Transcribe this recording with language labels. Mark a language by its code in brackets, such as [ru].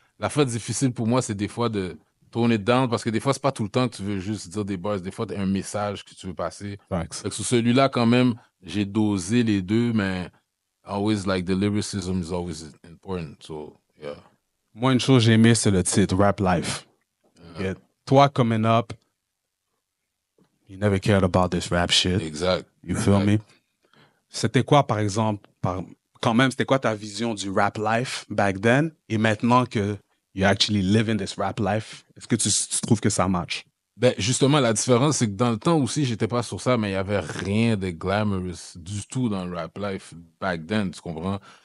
[fr] La fois difficile pour moi, c'est des fois de tourner down parce que des fois, c'est pas tout le temps que tu veux juste dire des bars. Des fois, tu as un message que tu veux passer. Fait que sur celui-là, quand même, j'ai dosé les deux, mais [en] always, like, the lyricism is always important. So, yeah. [fr] Moi, une chose que j'ai aimé, c'est le titre, Rap Life. [en] Yeah. [fr] Toi, [en] coming up, you never cared about this rap shit. [fr] Exact. [en] You feel me? [fr] C'était quoi, par exemple, quand même, c'était quoi ta vision du rap life [en] back then? [fr] Et maintenant que [en] you actually living this rap life, [fr] est-ce que tu trouves que ça match? Ben, justement, la différence, c'est que dans le temps aussi, j'étais pas sur ça, mais il y avait rien de glamorous du tout dans le rap life [en] back then, [fr] tu comprends?